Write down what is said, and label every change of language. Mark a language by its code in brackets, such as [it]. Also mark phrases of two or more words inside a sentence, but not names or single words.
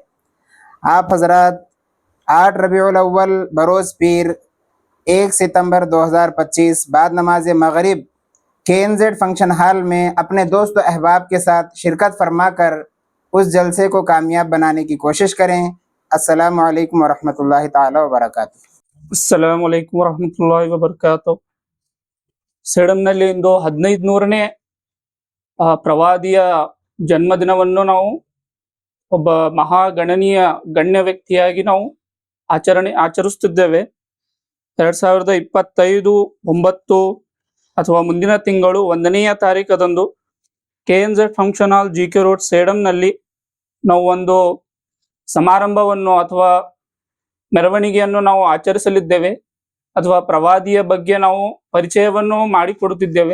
[ur] آپ حضرات 8 ربیع الاول بروز پیر 1 ستمبر 2025 بعد نماز مغرب KNZ فنکشن ہال میں اپنے دوست و احباب کے ساتھ شرکت فرما کر اس جلسے کو کامیاب بنانے کی کوشش کریں۔ [ar] السلام علیکم ورحمۃ اللہ تعالی وبرکاتہ۔ السلام علیکم ورحمۃ اللہ وبرکاتہ۔ [kn] ಸೇಡಂನಲ್ಲಿ ಇಂದು 1500ನೇ ಪ್ರವಾದಿಯ ಜನ್ಮದಿನವನ್ನು ನಾವು ಒಬ್ಬ ಮಹಾಗಣನೀಯ ಗಣ್ಯ ವ್ಯಕ್ತಿಯಾಗಿ ನಾವು ಆಚರಿಸುತ್ತಿದ್ದೇವೆ। 2025/9 ಅಥವಾ ಮುಂದಿನ ತಿಂಗಳು 1ನೇ ತಾರೀಖದಂದು KNZ ಫಂಕ್ಷನ್ ಹಾಲ್ GK ರೋಡ್ ಸೇಡಂನಲ್ಲಿ ನಾವು ಒಂದು ಸಮಾರಂಭವನ್ನು ಅಥವಾ ಮೆರವಣಿಗೆಯನ್ನು ನಾವು ಆಚರಿಸಲಿದ್ದೇವೆ, ಅಥವಾ ಪ್ರವಾದಿಯ ಬಗ್ಗೆ ನಾವು ಪರಿಚಯವನ್ನು ಮಾಡಿಕೊಡುತ್ತಿದ್ದೇವೆ।